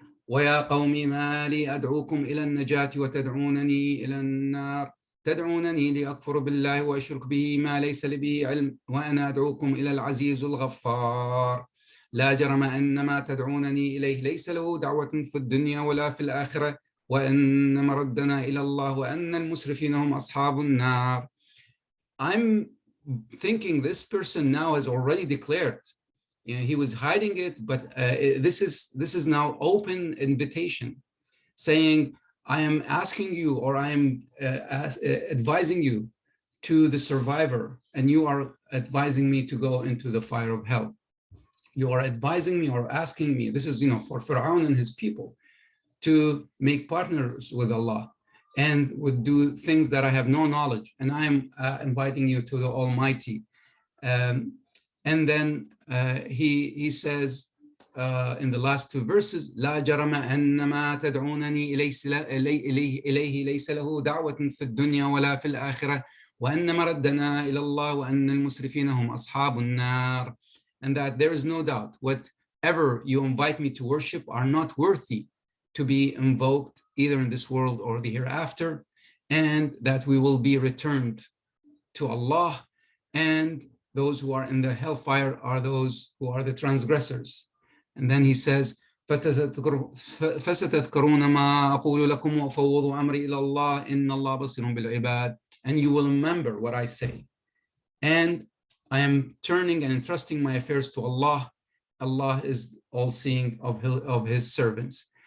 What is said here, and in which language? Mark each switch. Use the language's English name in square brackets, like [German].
[Arabic] ويا قوم ما لي أدعوكم إلى النجاة وتدعونني إلى النار تدعونني لأكفر بالله وأشرك به ما ليس لي به علم وأنا أدعوكم إلى العزيز الغفار لا جرم أن ما تدعونني إليه ليس له دعوة في الدنيا ولا في الآخرة وأن مردنا إلى الله وأن المسرفين هم أصحاب النار. [English] I'm thinking this person now has already declared. You know, he was hiding it, but this is now open invitation, saying, "I am asking you, or I am advising you to the survivor, and you are advising me to go into the fire of hell. You are advising me or asking me." This is, you know, for Pharaoh and his people to make partners with Allah and would do things that I have no knowledge, and I am inviting you to the Almighty. And then he says in the last two verses, [Arabic] لا جرم أن ما تدعونني إليه ليس له دعوة في الدنيا ولا في الآخرة وأن مردنا إلى الله وأن المسرفين هم أصحاب النار. [English] And that there is no doubt whatever you invite me to worship are not worthy to be invoked either in this world or the hereafter, and that we will be returned to Allah, and those who are in the hellfire are those who are the transgressors. And then he says, [Arabic] فَسَتَذْكَرُونَ مَا أَقُولُ لَكُمْ وَأُفَوِّضُ أَمْرِي إِلَى اللَّهِ إِنَّ اللَّهَ بَصِيرٌ بِالْعِبَادِ. [English] And you will remember what I say. And I am turning and entrusting my affairs to Allah. Allah is all-seeing of his servants.